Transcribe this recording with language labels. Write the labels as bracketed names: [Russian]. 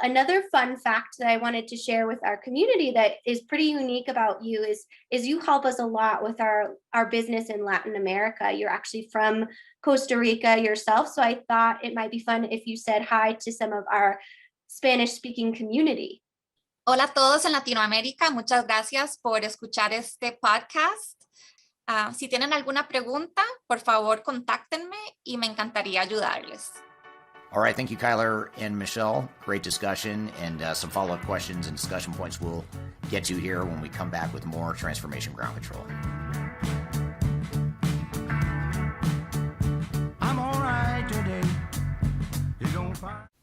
[English] Another fun fact that I wanted to share with our community that is pretty unique about you is you help us a lot with our business in Latin America. You're actually from Costa Rica yourself, so I thought it might be fun if you said hi to some of our Spanish-speaking community. [Spanish] Hola a todos en Latinoamérica. Muchas gracias por escuchar este podcast. Si tienen alguna pregunta, por favor, contáctenme y me encantaría ayudarles. [English] All right, thank you, Kyler and Michelle. Great discussion, and some follow-up questions and discussion points we'll get to here when we come back with more Transformation Ground Control. I'm all right today. You're gonna find.